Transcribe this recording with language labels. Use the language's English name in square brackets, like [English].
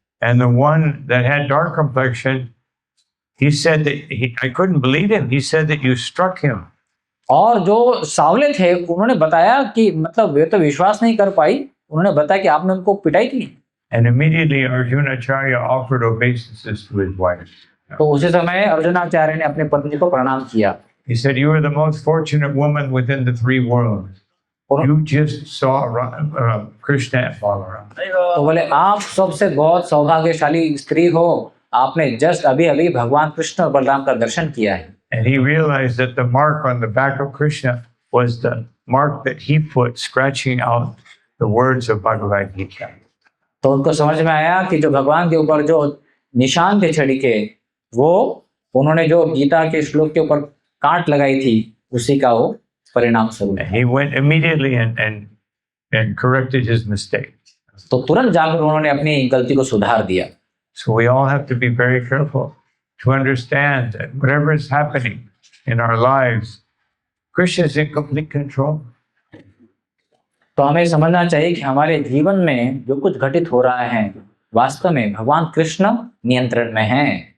[English] And the one that had dark complexion, he said that I couldn't believe him. He said that you struck him. [Hindi] और जो सावले थे उन्होंने बताया कि मतलब वे तो विश्वास नहीं कर पाई, उन्होंने बताया कि आपने उनको पिटाई की। [English] And immediately Arjuna Acharya offered obeisances to his wife. [Hindi] तो उसी समय अर्जुनाचार्य ने अपने पत्नी को प्रणाम किया। [English] He said, you are the most fortunate woman within the three worlds. You just saw Krishna and Balaram. [Hindi] तो बोले आप सबसे बहुत सौभाग्यशाली स्त्री हो, आपने जस्ट अभी भगवान कृष्ण और बलराम का दर्शन किया है। [English] And he realized that the mark on the back of Krishna was the mark that he put scratching out the words of Bhagavad Gita. [Hindi] तो उनको समझ में आया कि जो भगवान के ऊपर जो निशान थे छड़ी के, वो उन्होंने जो गीता के श्लोक के ऊपर काट लगाई थी उसी का वो परिणाम स्वरूप। [English] He went immediately and corrected his mistake. [Hindi] तो तुरंत जाकर उन्होंने अपनी गलती को सुधार दिया। [English] So we all have to be very careful to understand that whatever is happening in our lives, Krishna is in complete control. [Hindi] तो हमें समझना चाहिए कि हमारे जीवन में जो कुछ घटित हो रहा है वास्तव में भगवान कृष्ण नियंत्रण में हैं।